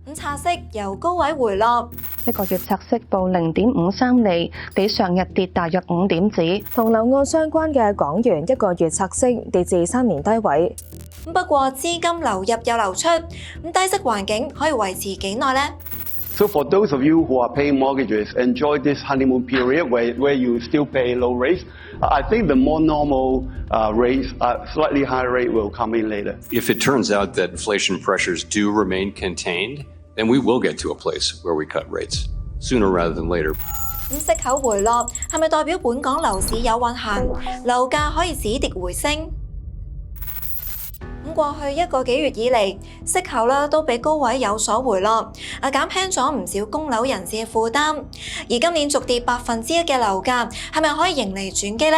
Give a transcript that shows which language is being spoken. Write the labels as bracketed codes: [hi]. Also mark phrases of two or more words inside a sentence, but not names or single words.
[yue] 拆息由高位回落，一個月拆息報0.53厘，比上日跌大約5點子。同樓按相關嘅港元一個月拆息跌至3年低位。不過資金流入又流出，低息環境可以維持幾耐呢？ [en] So for those of you who are paying mortgages, enjoy this honeymoon period where you still pay low rates. I think the more normal rates, slightly higher rate will come in later. If it turns out that inflation pressures do remain contained, then we will get to a place where we cut rates sooner rather than later. [yue] 息口回落係咪代表本港樓市有運行，樓價可以止跌回升？過去一個幾月以嚟，息口都比高位有所回落，減輕咗唔少供樓人士嘅負擔。而今年續跌1%嘅樓價係咪可以迎嚟轉機呢？